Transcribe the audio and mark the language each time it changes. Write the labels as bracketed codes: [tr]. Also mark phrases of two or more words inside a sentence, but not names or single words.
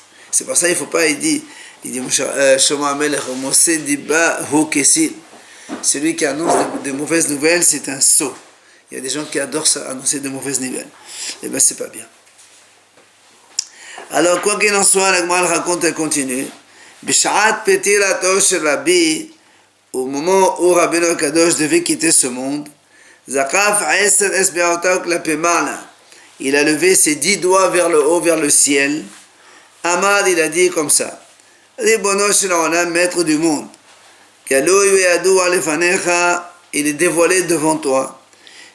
[fr] C'est pour ça qu'il ne faut pas, il dit Shlomo HaMelech, celui qui annonce de mauvaises nouvelles, c'est un sot. Il y a des gens qui adorent ça, annoncer de mauvaises nouvelles. Eh bien, c'est pas bien. Alors, quoi qu'il en soit, la Gemara raconte, elle continue. [he] בשעת פטירתו של רבי, [fr] au moment où Rabbeinu Akadosh devait quitter ce monde, [he] זקף עשר אצבעותיו למעלה, [fr] il a levé ses 10 doigts vers le haut, vers le ciel. Amad, il a dit comme ça, [he] רבונו של עולם, [fr] maître du monde, il est dévoilé devant toi.